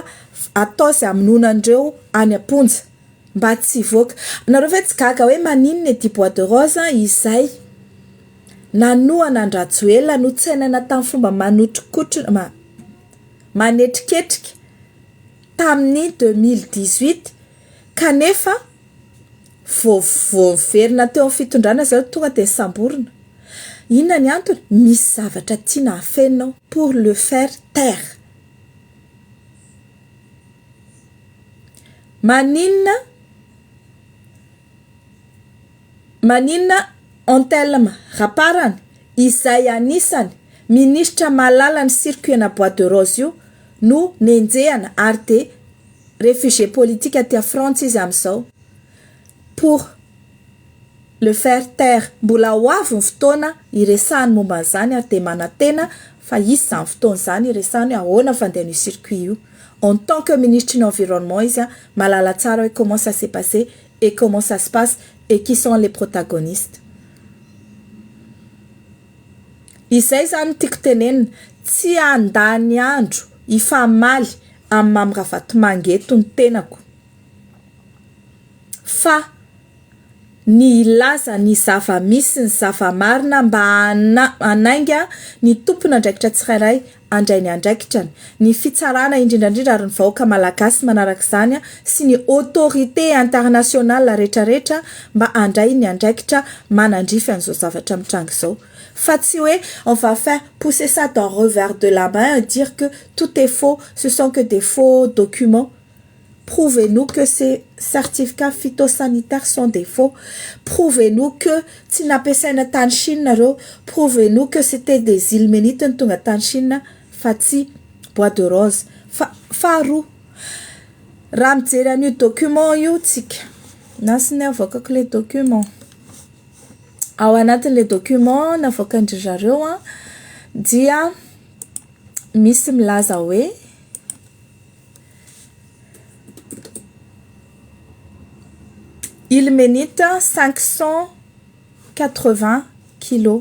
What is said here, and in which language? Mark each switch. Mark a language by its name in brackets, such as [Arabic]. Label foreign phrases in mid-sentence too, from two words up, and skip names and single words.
[Malagasy] atao izay amononandreo any Amponja mba tsy hivoaka nareo ve tsy gaga hoe maninona edy [French] bois de rose [Malagasy] izay nanohana Andrajoelina notsainana tamin'ny fomba manotrikotrona manetriketrika tamin'ny 2018 kanefa voaverina teo amin'ny fitondrana zao tonga dia samborina inona ny antony misy zavatra tiana afenao [French] pour le faire taire [Malagasy] maninona Antelme Raparany izay anisany ministra malala ny circuit-na [French] Bois de Rose [Malagasy] io no nenjehana ary de [French] réfugié politique [Malagasy] aty France izy am'izao [French] pour le faire taire. [Malagasy] Mbola ho avy ny fotoana iresahany momba an'izany ary de manantena fa izy zany fotoana zany iresahany ahoana fandehan'io circuit io. [French] En tant que ministre de l'environnement, [Malagasy] malala tsara hoe [French] comment ça s'est passé et comment ça se passe et qui sont les protagonistes. [Malagasy] Izay zany tiako tenenina tsy andany andro ifamaly amin'ny Mamy Ravatomanga eto ny tenako. Fa ny ilaza ny zava-misy ny zava-marina mba anainga ny tompon'andraikitra tsirairay andray ny andraikitrany. Ny fitsarana indrindrandrindra ary ny vahoaka malagasy manaraka izany sy ny [French] autorité internationale [Malagasy] rehetrarehetra mba andray ny andraikitra manandrify an'izao zavatra mitranga izao. Fa tsy hoe [French] on va faire pousser ça d'un revers de la main et dire que tout est faux, ce sont que des faux documents. Prouvez-nous que ces certificats phytosanitaires sont des faux. Prouvez-nous que [Malagasy] tsy nampiasaina tany Chine reo. [French] Prouvez-nous que c'était des ilménites [Malagasy] ny tonga tany Chine fa tsy [French] Bois de Rose. [Malagasy] Faharoa, raha mijery an'io document io tsika. Nasy ny avoakako le document. Ao anatin'le document navoakandry zareo dia misy milaza hoe ilménite 580 kilos.